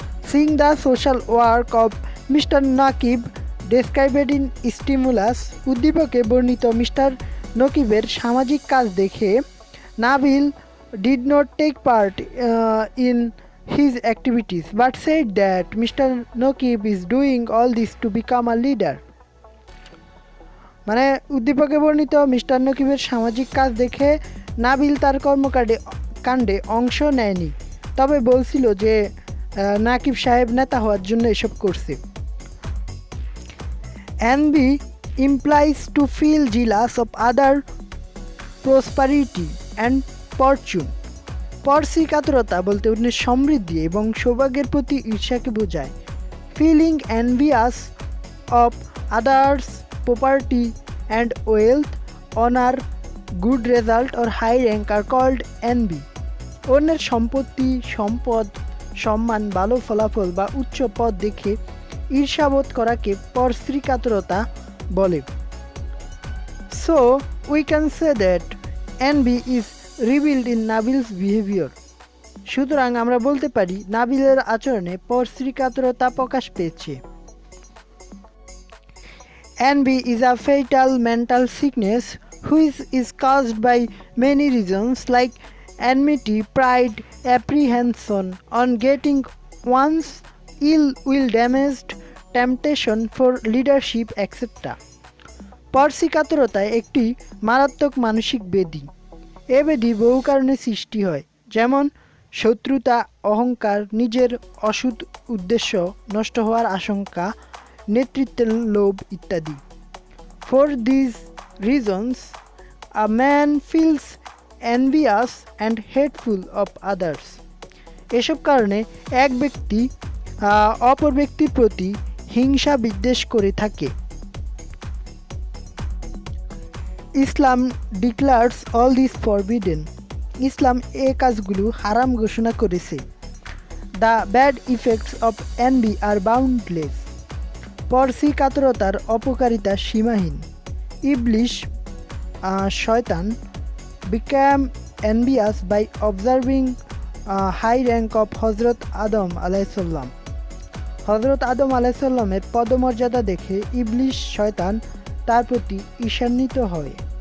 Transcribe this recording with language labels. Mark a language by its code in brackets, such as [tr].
[en] সিং the social work of mister Naqib described in stimulus, [bn] উদ্দীপকে বর্ণিত mister নকিবের সামাজিক কাজ দেখে [en] Nabil did not take part in his activities but said that Mr. Naqib is doing all this to become a leader. [bn] মানে উদ্দীপকে বর্ণিত mister নকিবের সামাজিক কাজ দেখে নাবিল তার কর্মকাণ্ডে অংশ নেয়নি, তবে বলছিল যে নাকিব সাহেব নেতা হওয়ার জন্য এসব করছে। [en] envy implies to feel jealous of other prosperity and fortune. [bn] পরশ্রীকাতরতা বলতে অন্যের সমৃদ্ধি এবং সৌভাগ্যের প্রতি ঈর্ষাকে বোঝায়। [en] Feeling envious of others property and wealth, honour, good result or high rank are called envy. [bn] অন্যের সম্পত্তি, সম্পদ, সম্মান, ভালো ফলাফল বা উচ্চ পদ দেখে ঈর্ষাবোধ করাকে পরশ্রীকাতরতা বলে। [en] So we can say that envy is revealed in Nabil's behavior. [bn] সুতরাং আমরা বলতে পারি নাবিলের আচরণে পরশ্রীকাতরতা প্রকাশ পেয়েছে। [en] Envy is a fatal mental sickness which is caused by many reasons like enmity, pride, apprehension on getting one's ill will damaged, temptation for leadership, etc. [bn] পরশ্রীকাতরতা একটি মারাত্মক মানসিক ব্যাধি। এ ব্যাধি বহু কারণে সৃষ্টি হয়, যেমন শত্রুতা, অহংকার, নিজের অসৎ উদ্দেশ্য নষ্ট হওয়ার আশঙ্কা, নেতৃত্বের লোভ ইত্যাদি। [en] For these reasons, a man feels envious and hateful of others. [bn] এসব কারণে এক ব্যক্তি অপর ব্যক্তির প্রতি হিংসা বিদ্বেষ করে থাকে। [en] Islam declares all this forbidden. [bn] ইসলাম এ কাজগুলো হারাম ঘোষণা করেছে। [en] The bad effects of envy are boundless. [bn] পরশ্রীকাতরতার অপকারিতা সীমাহীন। [en] Iblis Shaitan became envious by observing high rank of Hazrat Adam alaihissalam. [bn] হযরত আদম আলাইহিসসালামের পদমর্যাদা দেখে ইবলিশ শয়তান তার প্রতি ঈর্ষান্বিত হয়।